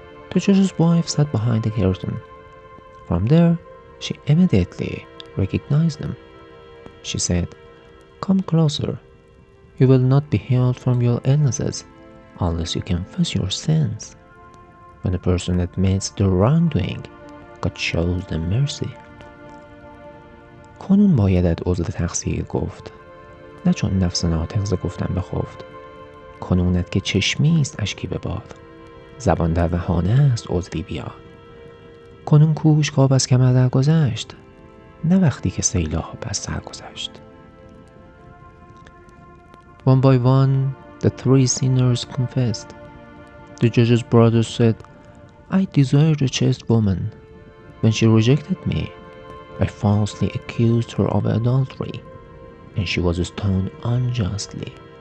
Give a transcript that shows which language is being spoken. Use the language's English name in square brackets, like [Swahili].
[English] The judge's wife sat behind the curtain. From there, she immediately recognized them. She said, "Come closer. You will not be healed from your illnesses unless you confess your sins. When a person admits their wrongdoing, God shows them mercy." [Persian] کنون بایدت عذر تقصیر گفت، نه چون نفس ناطق ز گفتن بخفت. کنونت که چشمی است اشکی به باد، زبان در دهانه است عذری بیا. کنون کوش کآب از کمر در گذشت، نه وقتی که سیلاب از سر گذشت. [English] One by one, the three sinners confessed. The judge's brother said, "I desired a chaste woman. When she rejected me, I falsely accused her of adultery, and she was stoned unjustly.